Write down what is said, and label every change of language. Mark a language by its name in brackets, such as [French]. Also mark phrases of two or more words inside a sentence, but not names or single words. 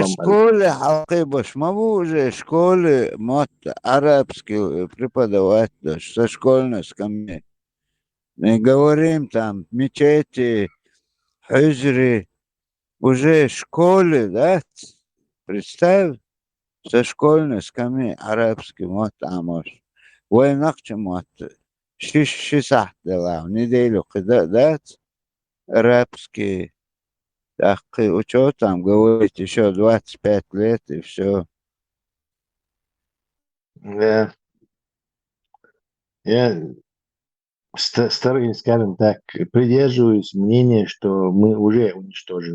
[Russian] Уже школе Халкибаш, могу уже школе мот арабский преподавать, со школьной скамьи. Мы говорим там мечети, хижри, уже школе, да? Представь, со школьной скамьи арабский [Chechen] мот амош. Войнах мот. Шишах дела, [Russian] неделю, да? Арабский. Так, что там говорить, еще 25 лет и все. Да. Я старый, скажем так, придерживаюсь мнения, что мы уже уничтожены.